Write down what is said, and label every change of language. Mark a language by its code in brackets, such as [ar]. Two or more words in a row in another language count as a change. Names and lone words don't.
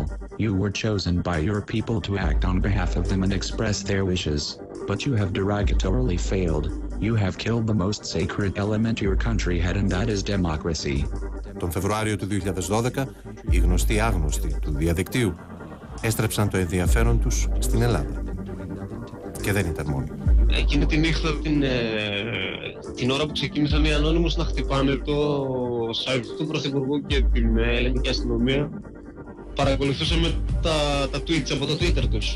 [en] You were chosen by your people to act on behalf of them and express their wishes, but you have derogatorily failed. You have killed the most sacred element your country had, and that is democracy. [el] Τον Φεβρουάριο του 2012, οι γνωστοί άγνωστοι του διαδικτύου έστρεψαν το ενδιαφέρον τους στην Ελλάδα. Και δεν ήταν μόνοι. Εκείνη τη νύχτα, την ώρα που ξεκίνησαν οι Ανώνυμους να χτυπάνε το site του Πρωθυπουργού και την ελληνική αστυνομία, παρακολουθούσαμε τα tweets από το Twitter τους.